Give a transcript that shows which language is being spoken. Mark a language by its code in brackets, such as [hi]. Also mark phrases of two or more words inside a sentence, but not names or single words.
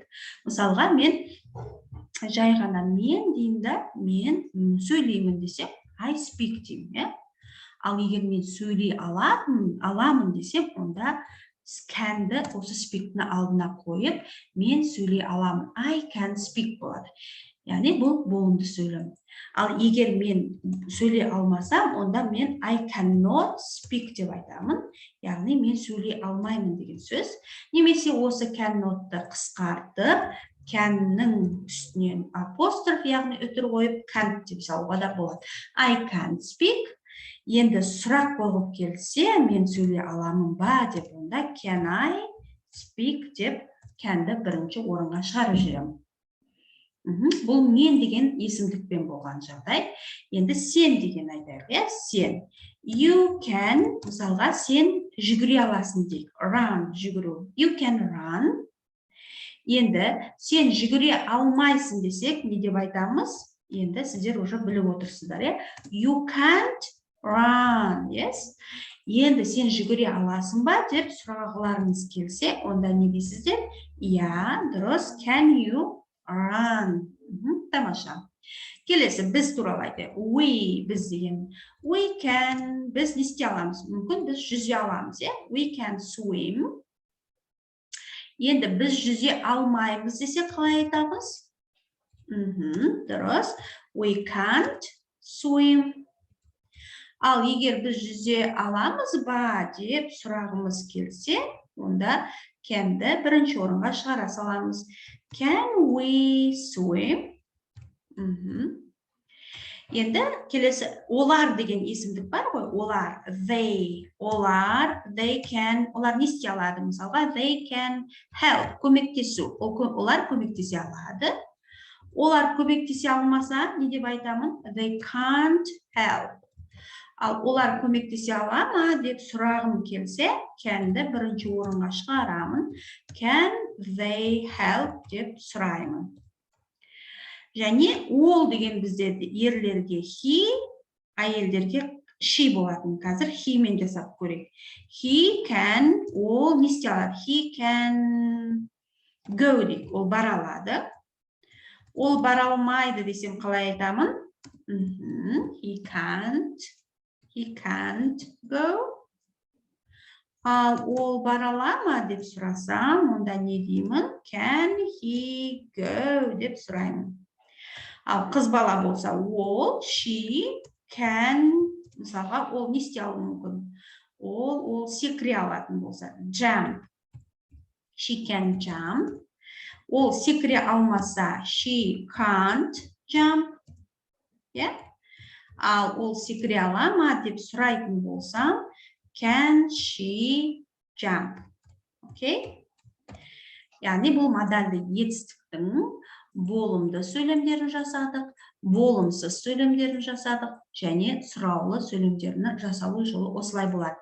[kk] Мысалға мен жай ғана мен деймін да, мен сөйлеймін десем, [en] I speak деймін. [kk] Ал егер мен сөйлей аламын десем, онда can'ді осы speak'ні алдына қойып, мен сөйлей аламын. [en] I can speak болады. [kk] Яғни бұл болымды сөйлем. Ал егер мен сөйлей алмасам, онда мен [en] I cannot speak [kk] деп айтамын. Яғни мен сөйлей алмаймын деген сөз. Немесе осы cannot'ты қысқартып, can'нің үстінен апостроф, яғни үтір қойып, can't деп салуға да болады. [en] I can't speak. [kk] Енді сұрақ қойып келсе, мен сөйлей аламын ба деп, онда [en] can I speak [kk] деп can'ді бірінші орынға шығарып жіберемін. Бұл мен деген есімдікпен болған жағдай. Енді сен деген айтайық, сен. [en] You can, [kk] мысалға, сен жүгіре аласың дейік. Run, жүгіру. [en] You can run. [kk] Енді сен жүгіре алмайсың десек, не деп айтамыз? Енді сіздер уже біліп отырсыздар. [en] You can't run, yes? [kk] Енді сен жүгіре аласың ба деп сұрағыларыңыз келсе, онда не дейсіздер? Дұрыс. [en] Can you run? [kk] Тамаша. Келесі, біз туралы айтайық. We, біз деген. [en] We can, [kk] біз не істей аламыз? Мүмкін біз жүзе аламыз, [en] We can swim. [kk] Енді біз жүзе алмаймыз десе қалай айтамыз? Дұрыс. [en] We can't swim. [kk] Ал егер біз жүзе аламыз ба деп сұрағымыз келсе, онда can'ді бірінші орынға шығара саламыз. [en] Can we swim? [kk] Енді келесі, олар деген есімдік бар ғой, олар, [en] they, they can, [kk] олар не істей алады? Мысалға, [en] they can help, [kk] көмектесу, олар көмектесе алады. Олар көмектесе алмаса, не деп айтамын? [en] They can't help. [kk] Ал олар көмектесе ала ма деп сұрағым келсе, can'ді бірінші орынға шығарамын. [en] Can they help [kk] деп сұраймын. Және ол деген бізде ерлерге he, әйелдерге she болатын. Қазір he мен жасап көрейік. [en] He can, [kk] ол не істей алады? [en] He can go [kk] дейік, ол бара алады. Ол бара алмайды десем қалай айтамын? [en] He can't go. [kk] Ал ол бара ала ма деп сұрасам, онда не деймін? [en] Can he go [kk] деп сұраймын. Ал қыз бала болса, ол, [en] she can, [kk] мысалға, ол не істей алуы мүмкін? Ол секіре алатын болса, [en] jump. She can jump. [kk] Ол секіре алмаса, [en] she can't jump. [kk] Ал ол секіре ала ма деп сұрайтын болсам, [en] can she jump? [kk] Яғни бұл модальды етістіктің болымды сөйлемдерін жасадық, болымсыз сөйлемдерін жасадық, және сұраулы сөйлемдерін жасалу жолы осылай болады.